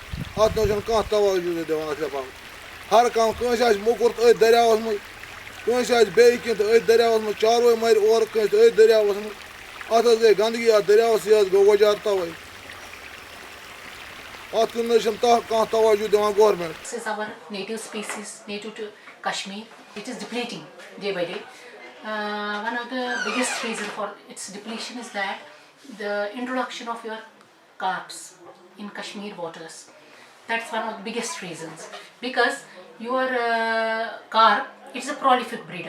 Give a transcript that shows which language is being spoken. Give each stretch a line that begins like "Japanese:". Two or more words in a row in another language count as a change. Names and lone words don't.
Kashmiri: اَتھ نہٕ حظ چھَنہٕ کانٛہہ توجوٗ دِوان اَتھ لِفاف. ہر کانٛہہ کٲنٛسہِ آسہِ موٚکُر تہٕ أتھۍ دٔریاوَس منٛز، کٲنٛسہِ آسہِ بیٚیہِ کینٛہہ تہٕ أتھۍ دٔریاوَس منٛز، چاروٲے مَرِ اورٕ کٲنٛسہِ تہٕ أتھۍ دٔریاوَس منٛز. اَتھ حظ گٔے گنٛدگی اَتھ دٔریاوَس یہِ حظ گوٚو وجار تَوَے. اَتھ کُن نہٕ حظ چھِنہٕ کانٛہہ توجوٗ دِوان گورمٮ۪نٛٹ.
English: This is our native species, native to Kashmir. It is depleting day by day. One of the biggest reasons for its depletion is that the introduction of your carps in Kashmir waters. That's one of the biggest reasons. Because your carp, it's a prolific breeder.